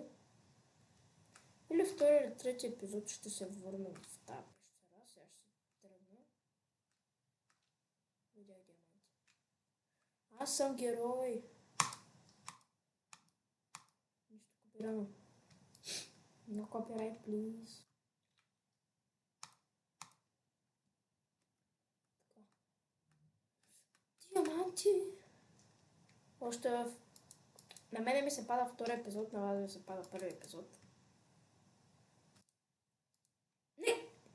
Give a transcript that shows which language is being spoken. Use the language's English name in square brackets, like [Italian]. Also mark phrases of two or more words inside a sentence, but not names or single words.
[Bulgarian] Или втори или трети епизод ще се върна в тази пещера. Сега ще се тръгна. Видях диаманти. Аз съм герой. Нищо копирано. [English] No copyright, please. [Bulgarian] Диаманти! Още на мене ми се пада втори епизод, на вас ми се пада първи епизод. Не!